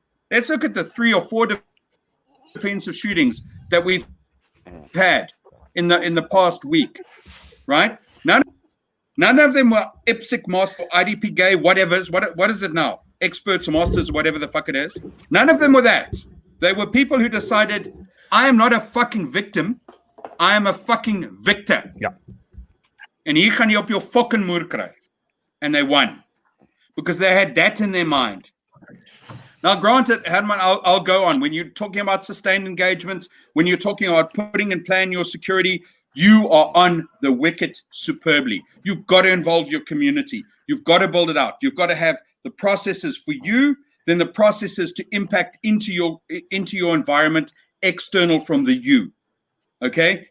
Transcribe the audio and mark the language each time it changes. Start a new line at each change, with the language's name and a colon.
English: Let's look at the 3 or 4 defensive shootings that we've had in the past week, right? None of them were IPSC master, IDP gay, whatever's. What is it now? Experts, masters, whatever the fuck it is. None of them were that. They were people who decided, I am not a fucking victim. I am a fucking victor. Yeah.
Afrikaans: En hier gaan jy op jou fucking moer kry.
English: And they won. Because they had that in their mind. Now, granted, Herman, I'll go on. When you're talking about sustained engagements, when you're talking about putting and planning your security, you are on the wicket superbly. You've got to involve your community. You've got to build it out. You've got to have the processes for you, then the processes to impact into your environment, external from the you. Okay?